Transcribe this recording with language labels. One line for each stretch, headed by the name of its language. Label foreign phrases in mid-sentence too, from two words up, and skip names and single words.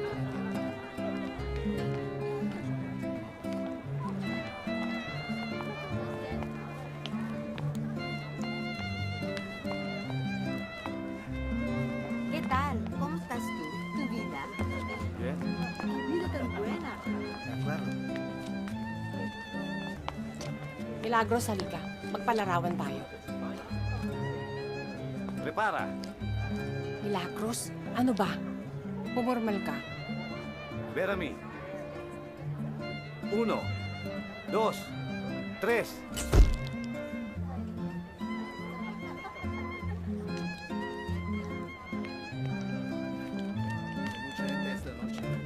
Spanish: ¿Qué tal? ¿Cómo estás tú? ¿Tu vida? Bien. Tu vida tan buena. Claro.
Filipino: Milagros, halika. Magpalarawan tayo.
Spanish: Prepara.
Filipino: Milagros, ano ba? Pumormal ka.
Spanish: Ver a mí. 1, 2, 3. Mucha gente esta noche.